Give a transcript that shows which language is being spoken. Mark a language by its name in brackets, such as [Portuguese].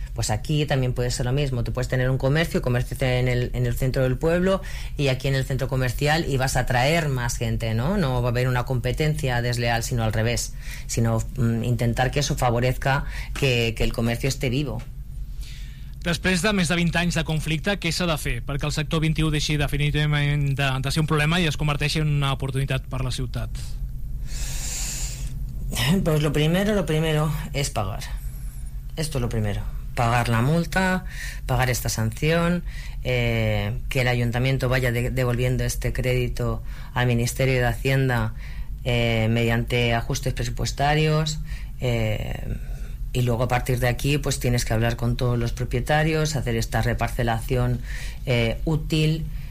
[Spanish] Pues aquí también puede ser lo mismo. Tú puedes tener un comercio en el centro del pueblo y aquí en el centro comercial, y vas a atraer más gente, ¿no? No va a haber una competencia desleal, sino al revés, sino intentar que eso favorezca que el comercio esté vivo. [Catalan] Després de més de 20 anys de conflicte, què s'ha de fer perquè el sector 21 deixi definitivament de ser un problema i es converteixi en una oportunitat per la ciutat? [Spanish] Pues lo primero es pagar. Esto es lo primero. Pagar la multa, pagar esta sanción, que el ayuntamiento vaya devolviendo este crédito al Ministerio de Hacienda mediante ajustes presupuestarios, y luego a partir de aquí pues tienes que hablar con todos los propietarios, hacer esta reparcelación útil,